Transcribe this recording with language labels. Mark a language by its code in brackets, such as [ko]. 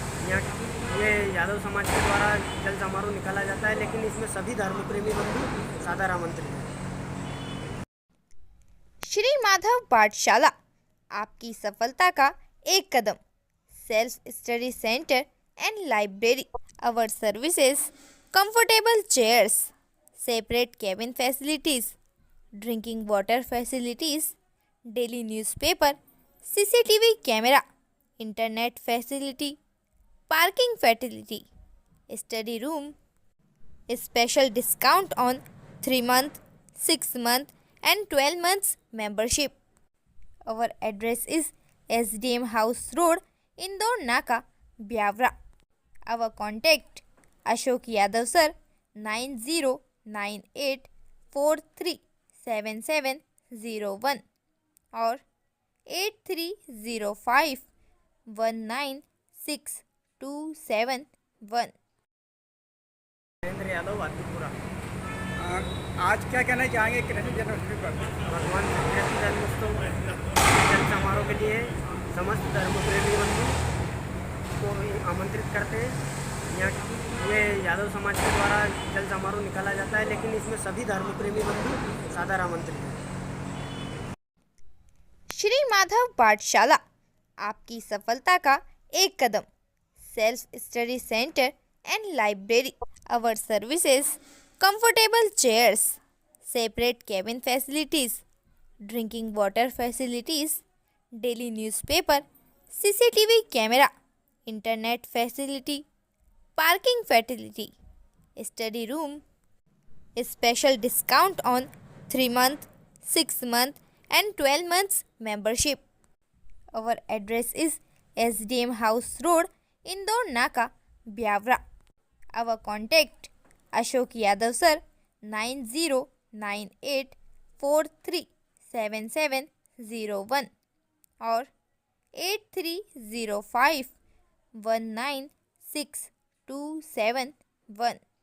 [hi] यहाँ ये यादव समाज के द्वारा जल समारोह निकाला जाता है, लेकिन इसमें सभी धर्मप्रेमी बंधु सादर आमंत्रित हैं। श्री माधव पाठशाला, आपकी सफलता का एक कदम। Self study centre and library. [en] Our services, comfortable chairs, separate cabin facilities, drinking water facilities, daily newspaper, CCTV camera, internet facility, parking facility, study room, special discount on 3-month, 6-month and 12 months membership. Our address is SDM House Road, Indore Naka, Biavra. Our contact [hi] Ashok Yadav sir 9098437701 और 8305196271। नरेंद्र यादव वातीपुरा। आज क्या कहना चाहेंगे कृष्ण जन्माष्टमी पर? भगवान श्री कृष्ण जन्मोत्सव जन्म समारोह के लिए समस्त धर्मप्रेमी बंधु को आमंत्रित करते हैं। यहाँ ये यादव समाज के द्वारा जल समारोह निकाला जाता है, लेकिन इसमें सभी धर्मप्रेमी बंधु सादर आमंत्रित हैं। श्री माधव पाठशाला, आपकी सफलता का एक कदम। Self study centre and library. [en] Our services, comfortable chairs, separate cabin facilities, drinking water facilities, daily newspaper, CCTV camera, internet facility, parking facility, study room, special discount on 3-month, 6-month and 12 months membership. Our address is SDM House Road, Indore Naka, Biavra. Our contact [hi] Ashok Yadav sir 9098437701 और 8305196271।